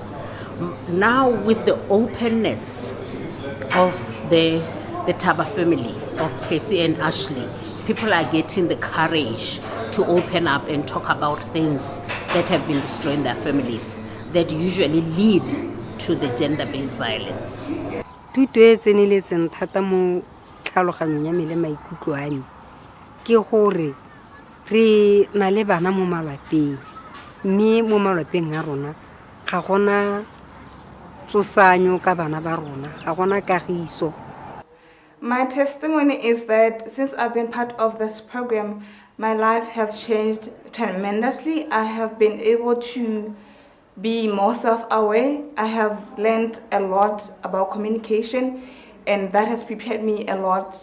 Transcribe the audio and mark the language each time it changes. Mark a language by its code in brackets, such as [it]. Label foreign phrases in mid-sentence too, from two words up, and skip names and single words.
[en] Now with the openness of the Taba family, of Percy and Ashley, people are getting the courage to open up and talk about things that have been destroying their families, that usually lead to the gender-based violence. [tn] Ke gore re na le bana mo malapeng mme mo malapeng a rona ga gona tsosanyo ka bana ba rona ga gona kagiso. [en] My testimony is that since I've been part of this program, my life has changed tremendously. I have been able to be more self-aware. I have learned a lot about communication, and that has prepared me a lot.